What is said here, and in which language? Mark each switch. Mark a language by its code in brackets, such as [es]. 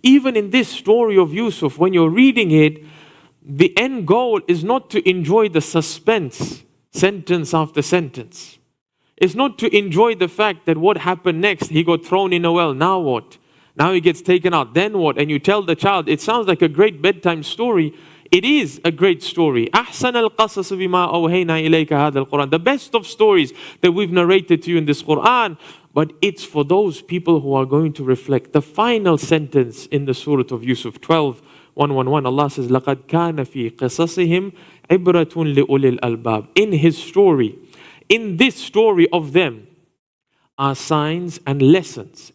[en] Even in this story of Yusuf, when you're reading it, the end goal is not to enjoy the suspense, sentence after sentence. It's not to enjoy the fact that what happened next, he got thrown in a well, now what? Now he gets taken out, then what? And you tell the child, it sounds like a great bedtime story. It is a great story. [ar] أحسن القصص بما أوهينا إليك هذا القرآن. [en] The best of stories that we've narrated to you in this Quran, but it's for those people who are going to reflect. The final sentence in the Surah of Yusuf 12:111, Allah says, [ar] لَقَدْ كَانَ فِي قِصَصِهِمْ عِبْرَةٌ لِأُولِي الْأَلْبَابِ. [en] In his story, in this story of them, are signs and lessons.